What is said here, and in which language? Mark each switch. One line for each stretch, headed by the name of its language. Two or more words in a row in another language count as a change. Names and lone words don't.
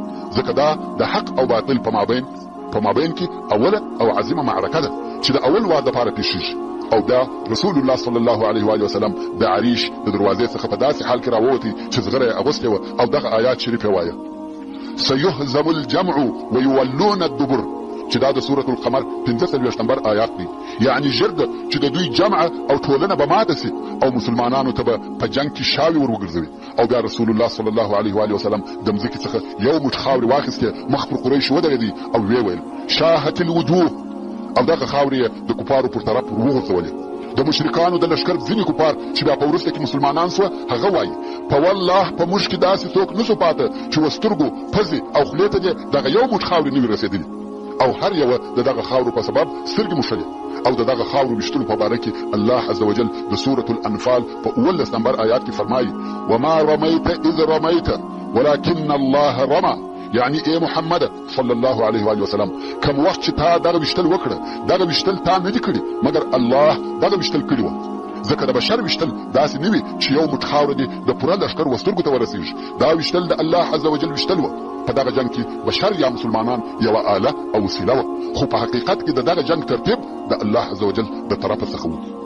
Pashto: ځکه دا د حق او باطل په مابین کې اوله او عظیمه معرکه ده چې د اول وار دپاره پیښیږي. او دا رسول الله
Arabic: صلی الله علیه و آله وسلم
Pashto: د عریش د دروازې څخه په داسې حال کې راووتی چې زغره یې اغوستې وه او دغه آیات شریف یې وایه
Arabic: سیهزم الجمع ویولون الدبر
Pashto: چې دا د سورة القمر 45 نمبر آیات دی. یعنی ژر ده چې د دوی جمع او ټولنه به ماته سي او مسلمانانو ته به په جنگ کې شاوې ور وګرځوي. او بیا رسول الله
Arabic: صلی الله علیه و آله وسلم
Pashto: د مځکې څخه یو موټ خاورې واخیستې مخ پر قریش ودرېدی او ویې ویل
Arabic: شاهت الوجوه.
Pashto: او دغه خاورې د کفارو پر طرف وغورځولې. د مشرکانو د لښکر ځینې کفار چې بیا په وروسته کې مسلمانان سوه هغه وایي په والله په موږ کې داسې څوک نه سو پاته چې و سترګو پزې او خولې ته دې دغه یو موټ خاورې نه وي رسېدلي او هر یوه د دغه خاورو په سبب سترګې موښلې. او د دغه خاورو ویشتلو په باره کې
Arabic: الله عز وجل
Pashto: د سورة الانفال په 19 نمبر آیات کې فرمایي
Arabic: وما رمیت اذ رمیت ولكن الله رمى.
Pashto: یعنی اے محمد
Arabic: صلی الله علیه و آله وسلم
Pashto: کوم وخت چې تا دغه ویشتل وکړه دغه ویشتل تا نه دي کړي مګر الله دغه ویشتل کړي وه. ځکه د بشر ویشتل داسې نه وي چې یو موټ خاوره دې د پوره لښکر و سترګو ته ورسېږي. دا ویشتل د
Arabic: الله عز وجل
Pashto: ویشتل وه. په دغه جنگ کې بشر یا مسلمانان یوه آله او وسیله وه، خو په حقیقت کې د دغه جنگ ترتیب د
Arabic: الله عز وجل
Pashto: د طرفه څخه و.